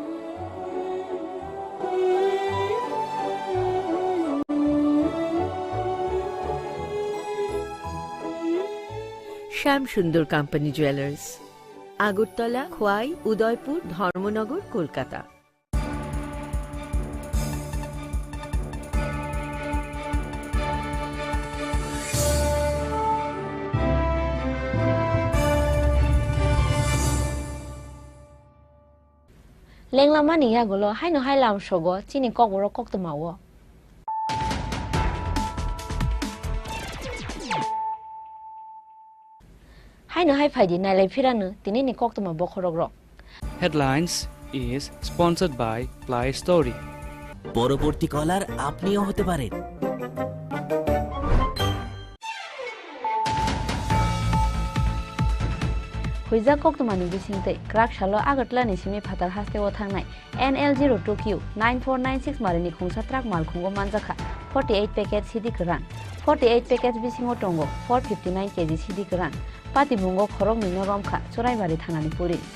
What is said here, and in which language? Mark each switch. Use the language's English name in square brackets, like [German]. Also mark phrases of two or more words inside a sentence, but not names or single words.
[Bangla] শ্যাম সুন্দর কোম্পানি জুয়েলার্স, আগরতলা, খোয়াই, উদয়পুর, ধর্মনগর, কলকাতা। [Kok Borok] Lenglama ni ya gulo hai no hai lam shogo chini kokborok kok tamawo. Hai no hai phaidi nai lai phiranu tini ni kok tama bokhorok rok. [English] Headlines is sponsored by Play Story. [Bangla] পরবর্তী কলার আপনিও হতে পারেন। [Kok Borok] Huiza kok tumani bisingte krak shalo agatla ni simi phatar haste o thangnai NL02Q 9496 marini khungsa trak mal khungo manjakha 48 packet CD kran 48 packets bisingo tongo 459 kg CD kran pati bungo khorok ni noromkha choraibari thanani puri